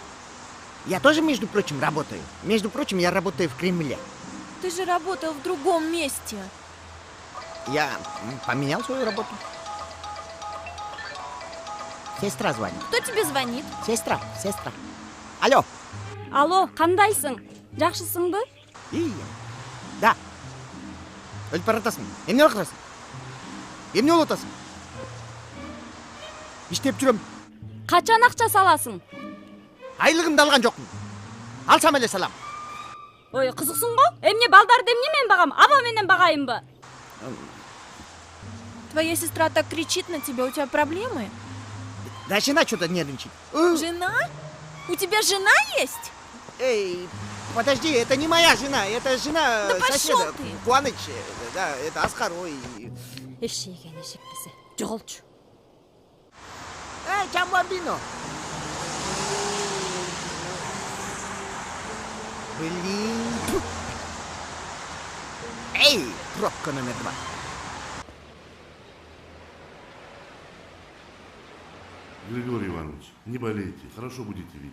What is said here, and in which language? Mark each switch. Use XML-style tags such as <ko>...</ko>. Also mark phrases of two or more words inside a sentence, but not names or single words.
<ru>Я тоже, между прочим, работаю. Между прочим, я работаю в Кремле. Ты же работал в другом месте. Я поменял свою работу. Сестра звонит. Кто тебе звонит? Сестра. Алло. Алло,</ru> <ky>кандайсың? Жакшысыңбы? Да. Өлүп баратасың. Эмне кыласың? Эмне болуп атасың? Иштеп жүрөм. Качан акча саласың? Айлыгымды алган жокмун. Алсам эле салам. Ой, кызыксың го? Эмне балдарды эмне мен багам? Аба менен багайынбы?</ky> <ru>Твоя сестра так кричит на тебя, у тебя проблемы? Да, жена что-то нервничает. Жена? У тебя жена есть? Эй, подожди, это не моя жена, это жена соседа. Ты. Куаныч, да, это Аскар, ой.</ru> <ky>Эшеген эшектесе. Жоголчу.</ky> <ru>Эй, Чамбамбино. Блин. Эй, пробка номер 2. Григорий Иванович, не болейте, хорошо будете видеть.</ru>